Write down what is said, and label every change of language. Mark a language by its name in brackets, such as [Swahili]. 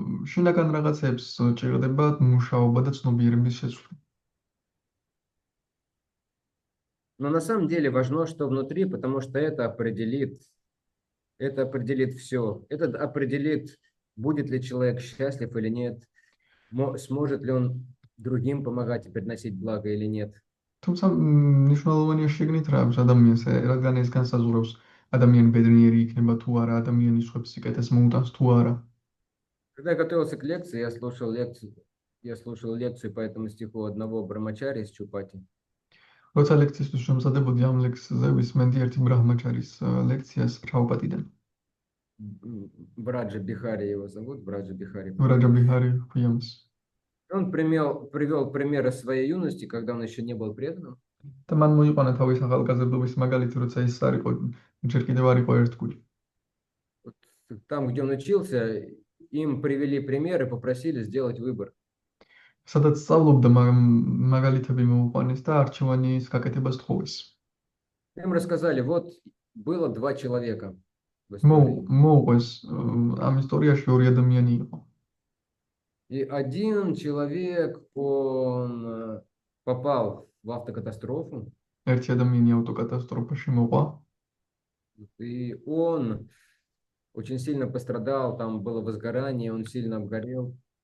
[Georgian] შინაგან რაღაცებს ჭირდება მუშაობა და ცნობიერების შეცვლა. [Russian] Но на самом деле важно, что внутри, потому что это определит все. Это определит, будет ли человек счастлив или нет, сможет ли он другим помогать и приносить благо или нет. [Georgian] თუმცა მნიშვნელოვანია შეგნით რა აქვს ადამიანს, რადგან ეს განსაზღვრავს ადამიანი ბედნიერი იქნება თუ არა, ადამიანის ხვებს სიკეთეს მოუტანს თუ არა. [Russian] Когда я готовился к лекции, я слушал лекцию по этому стиху одного брамачари из Чупати. [Georgian] როცა ლექციისთვის შემზადებოდი ამ ლექსზე ვისმენდი ერთი ბრაჰმაჩარის ლექციას პრაბჰუპადიდან. [Russian] Браджа Бихари его зовут, Браджа Бихари. [Georgian] ბრაჯა ბიჰარი ჰქვია მას. [Russian] Он привел примеры своей юности, когда он еще не был преданным. [Georgian] და მან მოიყვანა თავის ახალგაზრდობის მაგალითი, როცა ის არ იყო, ჯერ კიდევ არ იყო ერთგული. [Russian] Вот там, где он учился, им привели примеры, попросили сделать выбор. [Georgian] სადაც სწავლობდა, მაგალითები მოუყვანეს და არჩევანის გაკეთებას თხოვეს. [Russian] Им рассказали, вот было два человека в истории. [Georgian] მოუყვეს ამ ისტორიაში ორი ადამიანი იყო. [Russian] И один человек, он попал в автокатастрофу, [Georgian] ერთი ადამიანი ავტოკატასტროფაში მოყვა [Russian] и он очень сильно пострадал, там было возгорание, он сильно обгорел.